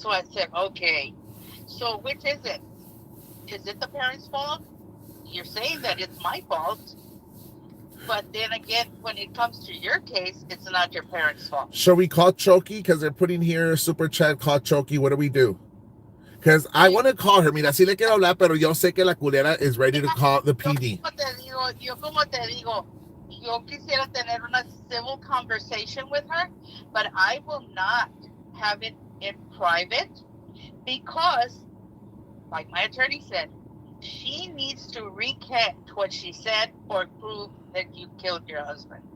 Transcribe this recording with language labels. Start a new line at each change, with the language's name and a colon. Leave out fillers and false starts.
English: So I said, okay, so which is it? Is it the parents' fault? You're saying that it's my fault, but then again, when it comes to your case, it's not your parents' fault. Shall we call Chokey? Because they're putting here a super chat, call Chokey. What do we do? Because I want to call her.
Spanish: Mira, sí le quiero hablar, pero yo sé que la culera
English: is ready to call the PD.
Spanish: Yo como te digo, yo quisiera tener una
English: civil conversation with her, but I will not have it in private because, like my attorney said, she needs to recant what she said or prove that you killed your husband.